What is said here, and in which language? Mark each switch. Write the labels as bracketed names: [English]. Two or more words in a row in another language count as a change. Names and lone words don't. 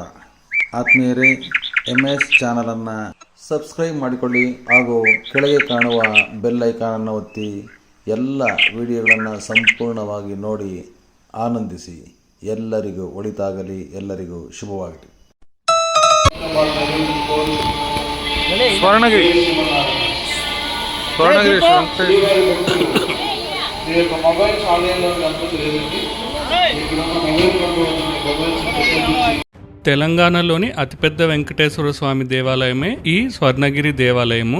[Kannada] ಆತ್ಮೀಯರೇ, MS ಚಾನಲನ್ನು ಸಬ್ಸ್ಕ್ರೈಬ್ ಮಾಡಿಕೊಳ್ಳಿ ಹಾಗೂ ಕೆಳಗೆ ಕಾಣುವ [English] bell iconನ್ನು [Kannada] ಒತ್ತಿ ಎಲ್ಲ ವಿಡಿಯೋಗಳನ್ನು ಸಂಪೂರ್ಣವಾಗಿ ನೋಡಿ ಆನಂದಿಸಿ. ಎಲ್ಲರಿಗೂ ಒಳಿತಾಗಲಿ, ಎಲ್ಲರಿಗೂ ಶುಭವಾಗಲಿ. [Telugu] స్వర్ణగిరి [English] mobiles onlineలో [Telugu] లేదండి. తెలంగాణలోని అతిపెద్ద వెంకటేశ్వర స్వామి దేవాలయమే ఈ స్వర్ణగిరి దేవాలయము.